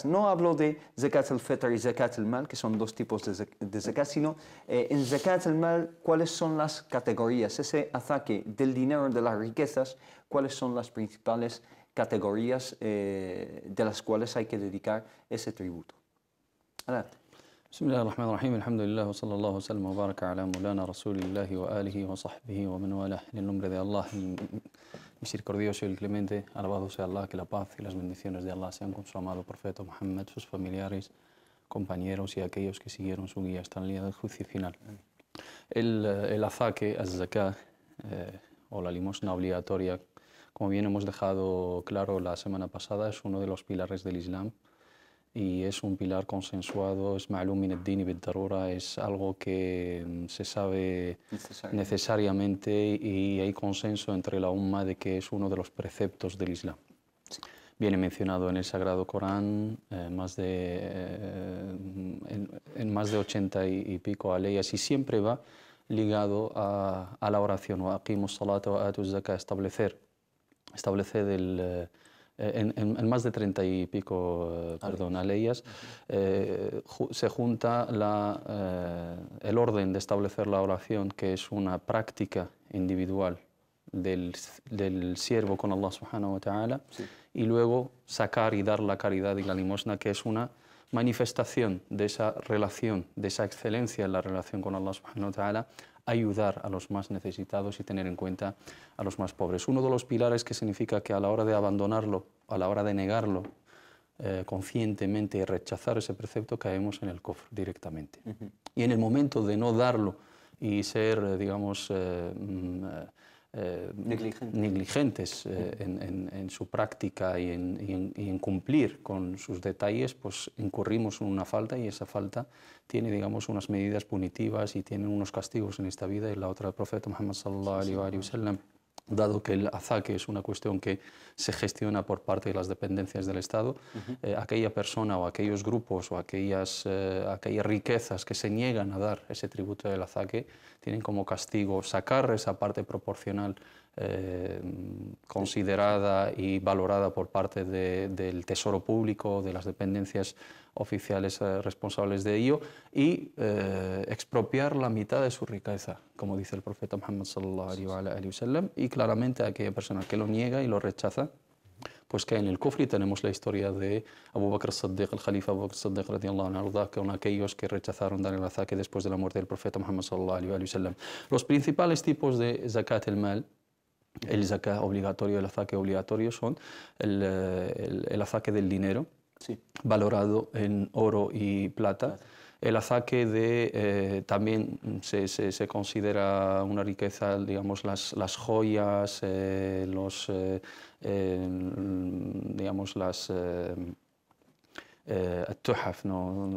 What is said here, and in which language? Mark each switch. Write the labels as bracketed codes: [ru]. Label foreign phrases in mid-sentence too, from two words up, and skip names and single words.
[es] No hablo de [ar] زكاة الفطر [es] y [ar] زكاة المال, [es] que son 2 tipos de zakat, sino en [ar] زكاة المال, [es] ¿cuáles son las categorías? Ese azaque del dinero, de las riquezas, ¿cuáles son las principales categorías de las cuales hay que dedicar ese tributo? Adelante. [ar] بسم الله الرحمن الرحيم. الحمد لله، وصلى الله وسلم وبارك على مولانا رسول الله وآله وصحبه ومن والاه. [es] En el nombre de Allah, el misericordioso y el clemente, alabado sea Allah, que la paz y las bendiciones de Allah sean con su amado profeta Muhammad, sus familiares, compañeros y aquellos que siguieron su guía hasta el día del juicio final. El azaque, az-zakat, o la limosna obligatoria, como bien hemos dejado claro la semana pasada, es uno de los pilares del Islam y es un pilar consensuado, es [ar] معلوم من الدين بالضرورة, [es] es algo que se sabe necesariamente, y hay consenso entre la umma de que es uno de los preceptos del Islam. Sí. Viene mencionado en el Sagrado Corán en más de 80 y pico aleyas, y siempre va ligado a la oración, [ar] وأقيموا الصلاة وآتوا الزكاة, [es] establecer en más de 30 y pico aleyas, se junta el orden de establecer la oración, que es una práctica individual del siervo con Allah [ar] سبحانه وتعالى, [es] sí, y luego sacar y dar la caridad y la limosna, que es una manifestación de esa relación, de esa excelencia en la relación con Allah [ar] سبحانه وتعالى, [es] ayudar a los más necesitados y tener en cuenta a los más pobres. Uno de los pilares que significa que a la hora de abandonarlo, a la hora de negarlo conscientemente y rechazar ese precepto, caemos en el kufr directamente. Y en el momento de no darlo y ser, digamos, negligentes en su práctica y en cumplir con sus detalles, pues incurrimos en una falta, y esa falta tiene, digamos, unas medidas punitivas y tiene unos castigos en esta vida y la otra. El profeta Muhammad [ar] صلى الله عليه وسلم [es] dado que el azaque es una cuestión que se gestiona por parte de las dependencias del Estado, aquella persona o aquellos grupos o aquellas riquezas que se niegan a dar ese tributo del azaque tienen como castigo sacar esa parte proporcional considerada y valorada por parte del Tesoro Público, de las dependencias oficiales responsables de ello, y expropiar la mitad de su riqueza, como dice el profeta Muhammad [ar] صلى الله عليه وسلم, [es] y claramente aquella persona que lo niega y lo rechaza, pues que en el kufri tenemos la historia de Abu Bakr as-Siddiq, el califa Abu Bakr as-Siddiq [ar] رضي الله عنه, [es] con aquellos que rechazaron dar el azaque después de la muerte del profeta Muhammad [ar] صلى الله عليه وسلم. [es] Los principales tipos de [ar] زكاة المال, [es] el zakat obligatorio, el azaque obligatorio, son el azaque del dinero, Sí. valorado en oro y plata. El azaque también se considera una riqueza, digamos, las joyas, digamos, las tuhaf, ¿no?